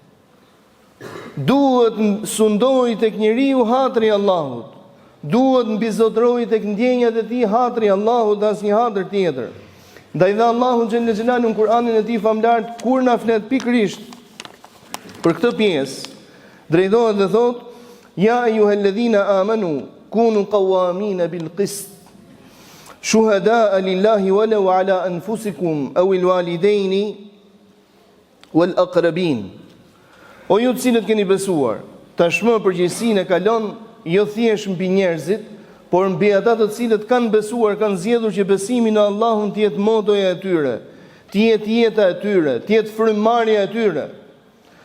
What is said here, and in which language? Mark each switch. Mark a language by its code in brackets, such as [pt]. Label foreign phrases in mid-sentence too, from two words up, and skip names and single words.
[sq] Duhet sundoj tek njeriu hatri i Allahut. Duhet mbizotroj tek ndjenjat e tij hatri i Allahut dhe asnjë hatër tjetër. Ndaj dhe Allahu [ar] جل جلاله [sq] në Kur'anin e tij famlar kur na flet pikërisht për këtë pjesë, drejtohet dhe thot: [ar] "يا أيها الذين آمنوا كونوا قوامين بالقسط شهداء لله ولو على أنفسكم أو الوالدين والأقربين." [sq] O ju të cilët keni besuar, tashmë përgjegjësinë e kalon jo thjesht mbi njerëzit, por mbi ata të cilët kanë besuar, kanë zgjedhur që besimi në Allahun të jetë motoja e tyre, të jetë jeta e tyre, të jetë frymëmarrja e tyre.